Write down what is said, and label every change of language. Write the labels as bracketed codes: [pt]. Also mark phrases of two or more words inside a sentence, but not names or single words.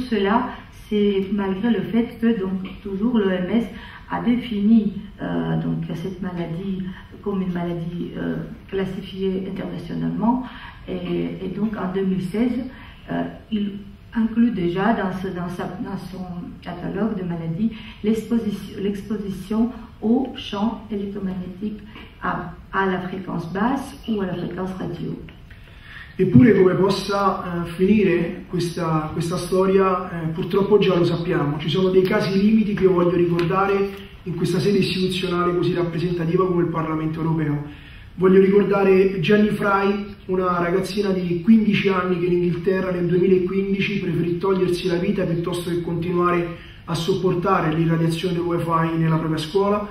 [fr] cela c'est malgré le fait que donc toujours l'OMS a défini donc cette maladie comme une maladie classifiée internationalement, et donc en 2016 il inclut déjà dans son catalogue de maladies l'exposition au champ électromagnétique à la fréquence basse ou à la fréquence radio. [it] Eppure come possa finire questa storia purtroppo già lo sappiamo, ci sono dei casi limiti che io voglio ricordare in questa sede istituzionale così rappresentativa come il Parlamento europeo. Voglio ricordare Jenny Fry, una ragazzina di 15 anni che in Inghilterra nel 2015 preferì togliersi la vita piuttosto che continuare a sopportare l'irradiazione del Wi-Fi nella propria scuola.